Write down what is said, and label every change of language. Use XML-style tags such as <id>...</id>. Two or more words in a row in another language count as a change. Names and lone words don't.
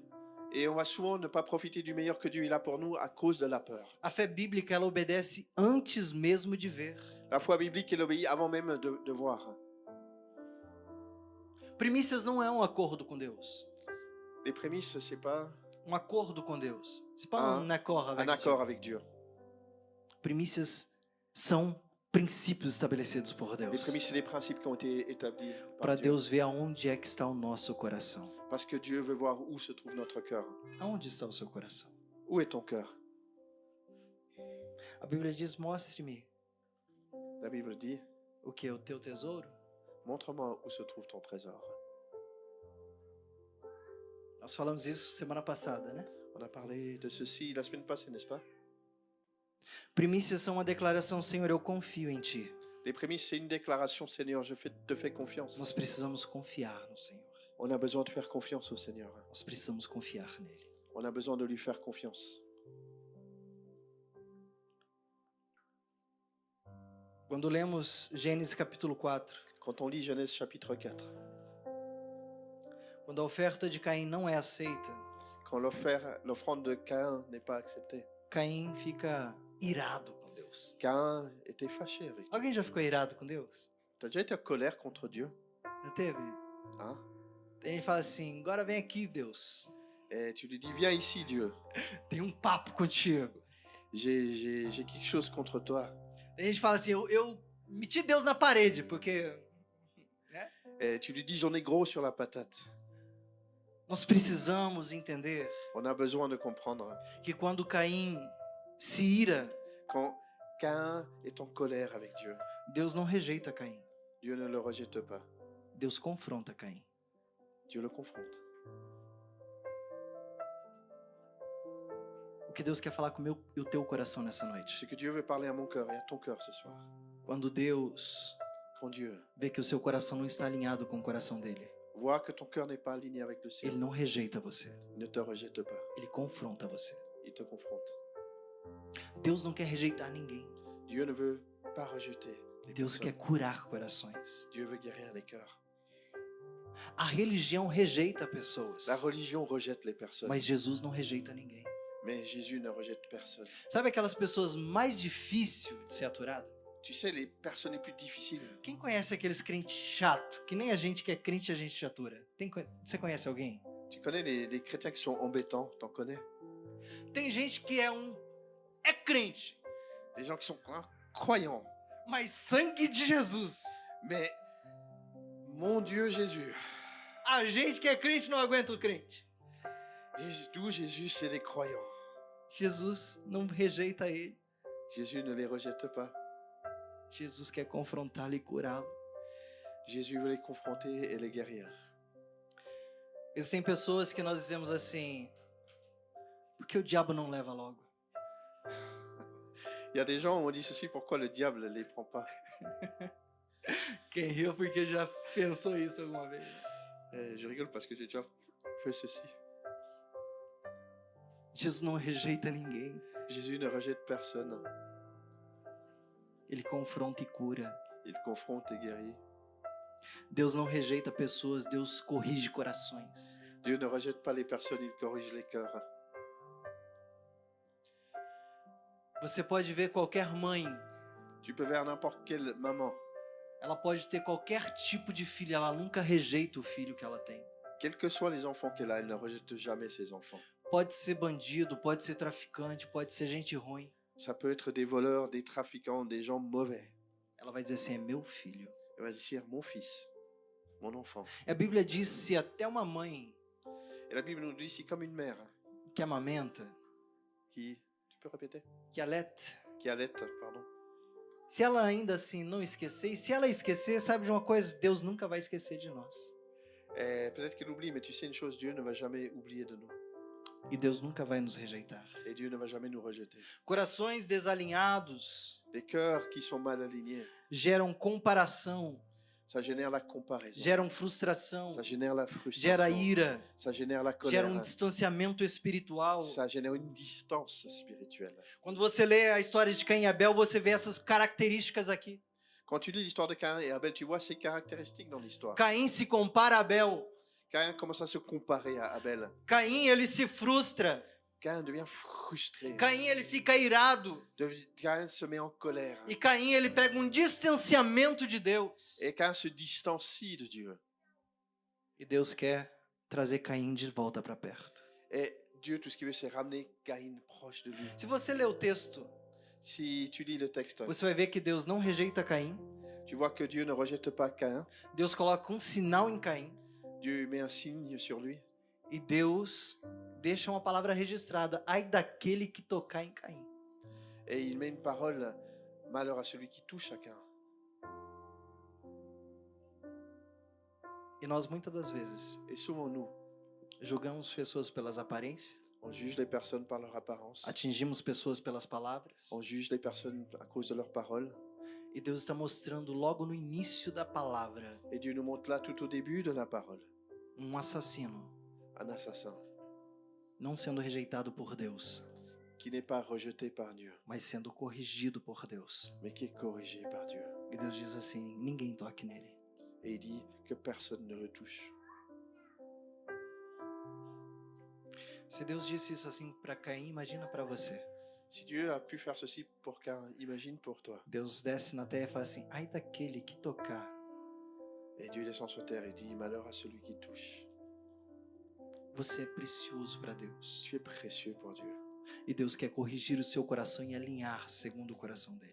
<fr>Et on va souvent ne pas profiter du meilleur que Dieu il a pour nous à cause de la peur.</fr> <pt>A fé bíblica, ela obedece antes mesmo de ver.</pt> <fr>La foi biblique, elle obéit avant même de voir.</fr> <pt>Primícias não é um acordo com Deus.</pt> <fr>Les prémices, c'est pas</fr> <pt>Um acordo com Deus.</pt> <fr>C'est pas un accord avec un accord Dieu. avec Dieu.</fr> <pt>Primícias são princípios estabelecidos por</pt> <fr>Les</fr> <pt>Deus.</pt> <fr>prémices, c'est les principes qui ont été établis</fr> <pt>Para</pt> <fr>par Dieu.</fr> <pt>Deus ver aonde é que está o nosso coração.</pt> <fr>Parce que Dieu veut voir où se trouve notre cœur.</fr> <pt>Aonde está o seu coração?</pt> <fr>Où est ton cœur?</fr> <pt>A Bíblia diz: mostre-me</pt> <fr>La Bible dit,</fr> <pt>o que? O teu tesouro?</pt> <fr>montre-moi où se trouve ton trésor.</fr> <pt>Nós falamos isso semana passada, né?</pt> <fr>On a parlé de ceci la semaine passée, n'est-ce pas?</fr> <pt>Primícias são uma declaração: Senhor, eu confio em Ti.</pt> <fr>Les prémices, c'est une déclaration, Seigneur, te fais confiance.</fr> <pt>Nós precisamos confiar no Senhor.</pt> <fr>On a besoin de faire confiance au Seigneur.</fr> <pt>Nós precisamos confiar nele.</pt> <fr>On a besoin de lui faire confiance.</fr> <pt>Quando lemos Gênesis capítulo 4,</pt> <fr>Quand on lit Genèse chapitre 4,</fr> <pt>quando a oferta de Caim não é aceita,</pt> <fr>quand l'offrande de Caïn n'est pas acceptée,</fr> <pt>Caim fica irado com Deus.</pt> <fr>Caïn était fâché avec Dieu.</fr> <pt>Alguém já ficou irado com Deus?</pt> <fr>T'as déjà été en colère contre Dieu?</fr> <pt>Já teve?</pt> <fr>Hein?</fr> <pt>Tem gente que fala assim: agora vem aqui, Deus.</pt> <fr>Et tu lui dis, viens ici, Dieu.</fr> <pt>Tem um papo contigo.</pt> <fr>J'ai quelque chose contre toi.</fr> <pt>Tem gente que fala assim: eu meti Deus na parede, porque</pt> <fr>Et tu lui dis, j'en ai gros sur la patate.</fr> <pt>nós precisamos entender</pt> <fr>On a besoin de comprendre.</fr> <pt>que quando Caim se ira,</pt> <fr>Quand Caïn est en colère avec Dieu,</fr> <pt>Deus não rejeita Caim.</pt> <fr>Dieu ne le rejette pas.</fr> <pt>Deus confronta Caim.</pt> <fr>Dieu le confronte.</fr> <pt>O que Deus quer falar com o meu e o teu coração nessa noite?</pt> <fr>Ce que Dieu veut parler à mon cœur et à ton cœur ce soir.</fr> <pt>Quando Deus</pt> <fr>Quand Dieu</fr> <pt>vê que o seu coração não está alinhado com o coração dele,</pt> <fr>voit que ton cœur n'est pas aligné avec le sien,</fr> <pt>ele não rejeita você.</pt> <fr>il ne te rejette pas.</fr> <pt>Ele confronta você.</pt> <fr>Il te confronte.</fr> <pt>Deus não quer rejeitar ninguém.</pt> <fr>Dieu ne veut pas rejeter. les</fr> <pt>Deus quer</pt> <fr>personnes.</fr> <pt>curar corações.</pt> <fr>Dieu veut guérir les cœurs.</fr> <pt>A religião rejeita pessoas,</pt> <fr>La religion rejette les personnes,</fr> <pt>mas Jesus não rejeita ninguém.</pt> <fr>mais Jésus ne rejette personne.</fr> <pt>Sabe aquelas pessoas mais difíceis de ser aturada?</pt> <fr>Tu sais, les personnes les plus difficiles,</fr> <pt>Quem conhece aqueles crentes chato, que nem a gente que é crente a gente atura? Você conhece alguém?</pt> <fr>tu connais les chrétiens qui sont embêtants, t'en connais?</fr> <pt>Tem gente que é crente,</pt> <fr>Des gens qui sont croyants,</fr> <pt>mas sangue de Jesus.</pt> <fr>mais mon Dieu Jésus,</fr> <pt>A gente que é crente não aguenta o crente.</pt> <fr>d'où Jésus, c'est des croyants.</fr> <pt>Jesus não rejeita ele.</pt> <fr>Jésus ne les rejette pas.</fr> <pt>Jesus quer confrontá-lo e curá-lo.</pt> <fr>Jésus veut les confronter et les guérir.</fr> <pt>Existem pessoas que nós dizemos assim: por que o diabo não leva logo?</pt> <fr>Il y a des gens où on dit ceci, pourquoi le diable ne les prend pas?</fr> <pt>Quem riu porque já pensou isso alguma vez.</pt> <fr>Je rigole parce que j'ai déjà fait ceci.</fr> <pt>Jesus não rejeita ninguém.</pt> <fr>Jésus ne rejette personne.</fr> <pt>Ele confronta e cura.</pt> <fr>Il confronte et guérit.</fr> <pt>Deus não rejeita pessoas, Deus corrige corações.</pt> <fr>Dieu ne rejette pas les personnes, il corrige les cœurs.</fr> <pt>Você pode ver qualquer mãe,</pt> <fr>Tu peux voir n'importe quelle maman,</fr> <pt>ela pode ter qualquer tipo de filho, ela nunca rejeita o filho que ela tem.</pt> <fr>quels que soient les enfants qu'elle a, elle ne rejette jamais ses enfants.</fr> <pt>Pode ser bandido, pode ser traficante, pode ser gente ruim.</pt> <fr>Ça peut être des voleurs, des trafiquants, des gens mauvais.</fr> <pt>Ela vai dizer assim: é meu filho.</pt> <fr>Elle va dire, mon fils, mon enfant.</fr> <pt>A Bíblia diz: se até uma mãe</pt> <fr>Et la Bible nous dit, c'est comme une mère</fr> <pt>que amamenta,</pt> <fr>qui, tu peux répéter?</fr> <pt>que aleta,</pt> <fr>Qui allaite, pardon.</fr> <pt>Se ela ainda assim não esquecer, e se ela esquecer, sabe de uma coisa? Deus nunca vai esquecer de nós.</pt> <fr>Peut-être qu'elle oublie, mais tu sais une chose, Dieu ne va jamais oublier de nous.</fr> <pt>E Deus nunca vai nos rejeitar.</pt> <fr>Et Dieu ne va jamais nous rejeter.</fr> <pt>Corações desalinhados</pt> <fr>Les cœurs qui sont mal alignés,</fr> <pt>geram comparação,</pt> <fr>ça génère la comparaison.</fr> <pt>geram frustração,</pt> <fr>Ça génère la</fr> <pt>gera</pt> <fr>frustration.</fr> <pt>ira,</pt> <fr>Ça génère la</fr> <pt>gera</pt> <fr>colère.</fr> <pt>distanciamento espiritual.</pt> <fr>Ça génère une distance spirituelle.</fr> <pt>Quando você lê a história de Caim e Abel, você vê essas características aqui.</pt> <fr>Quand tu lis l'histoire de Caïn et Abel, tu vois ces caractéristiques dans l'histoire.</fr> <pt>Caim se compara a Abel.</pt> <fr>Caïn commence à se comparer à Abel.</fr> <pt>Caim, ele se frustra.</pt> <fr>Caïn devient frustré.</fr> <pt>Caim, ele fica irado.</pt> <fr>Caïn se met en colère.</fr> <pt>E Caim, ele pega um distanciamento de Deus.</pt> <fr>Et Caïn se distancie de Dieu.</fr> <pt>E Deus quer trazer Caim de volta para perto.</pt> <fr>Et Dieu, tout ce qu'il veut, c'est ramener Caïn proche de lui.</fr> <pt>Se você ler o texto,</pt> <fr>Si tu lis le texte,</fr> <pt>você vai ver que Deus não rejeita Caim.</pt> <fr>tu vois que Dieu ne rejette pas Caïn.</fr> <pt>Deus coloca um sinal em Caim.</pt> <fr>Dieu met un signe sur lui.</fr> <pt>E Deus deixa uma palavra registrada. Ai daquele que tocar em Caim.</pt> <fr>Et il met une parole, malheur à celui qui touche à Caïn.</fr> <pt>E nós, muitas das vezes,</pt> <fr>Et souvent, nous,</fr> <pt>julgamos pessoas pelas aparências,</pt> <fr>on juge les personnes par leur apparence.</fr> <pt>atingimos pessoas pelas palavras.</pt> <fr>On juge les personnes à cause de leurs paroles.</fr> <pt>E Deus está mostrando logo no início da palavra</pt> <fr>Et Dieu nous montre là, tout au début de la parole,</fr> <pt>assassino</pt> <fr>un assassin</fr> <pt>não sendo rejeitado por Deus,</pt> <fr>qui n'est pas rejeté par Dieu,</fr> <pt>mas sendo corrigido por Deus.</pt> <fr>mais qui est corrigé par Dieu.</fr> <pt>E Deus diz assim: ninguém toque nele.</pt> <fr>Et il dit que personne ne le touche.</fr> <pt>Se Deus disse isso assim para Caim, imagina para você.</pt> <fr>Si Dieu a pu faire ceci pour Caïn, imagine pour toi.</fr> <pt>Deus desce na terra e fala assim: ai daquele que tocar.</pt> <fr>Et Dieu descend sur terre et dit, malheur à celui qui touche.</fr> <pt>Você é precioso para Deus.</pt> <fr>Tu es précieux pour Dieu.</fr> <pt>E Deus quer corrigir o seu coração e alinhar segundo o coração dele.</pt>